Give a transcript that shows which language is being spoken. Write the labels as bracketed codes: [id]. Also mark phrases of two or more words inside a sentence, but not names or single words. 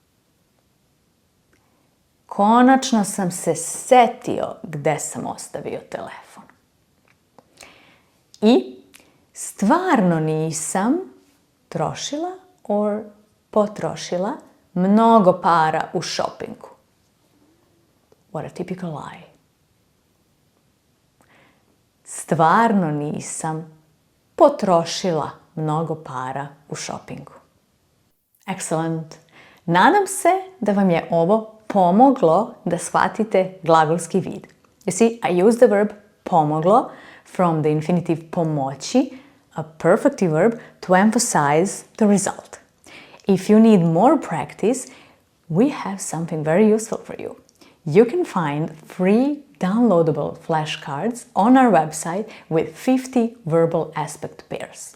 [sr] Konačno sam se setio gde sam ostavio telefon. I stvarno nisam trošila or potrošila mnogo para u šopingu. [en] What a typical lie. [sr] Stvarno nisam potrošila mnogo para u šopingu. [en] Excellent. [sr] Nadam se da vam je ovo pomoglo da shvatite glagolski vid. [en] You see, I use the verb pomoglo from the infinitive pomoći, a perfective verb, to emphasize the result. If you need more practice, we have something very useful for you. You can find free downloadable flashcards on our website with 50 verbal aspect pairs.